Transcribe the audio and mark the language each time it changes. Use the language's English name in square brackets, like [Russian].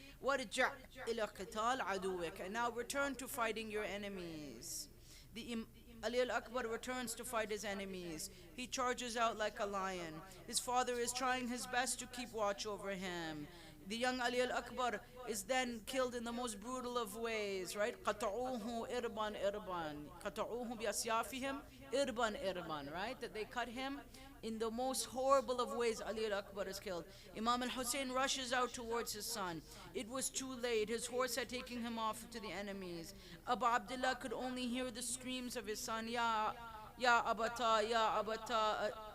[Arabic] Warja' ila qital aduwik. [English] And now return to fighting your enemies. Ali al-Akbar returns to fight his enemies. He charges out like a lion. His father is trying his best to keep watch over him. The young Ali al-Akbar is then killed in the most brutal of ways, right? [Arabic] قَطَعُوهُ إِرْبًا إِرْبًا. قَطَعُوهُ بِأَسْيَافِهِمْ إِرْبًا إِرْبًا, [English] right? That they cut him In the most horrible of ways, Ali al-Akbar is killed. Imam al-Hussein rushes out towards his son. It was too late. His horse had taken him off to the enemies. Abu Abdullah could only hear the screams of his son, Ya Abata, Ya Abata.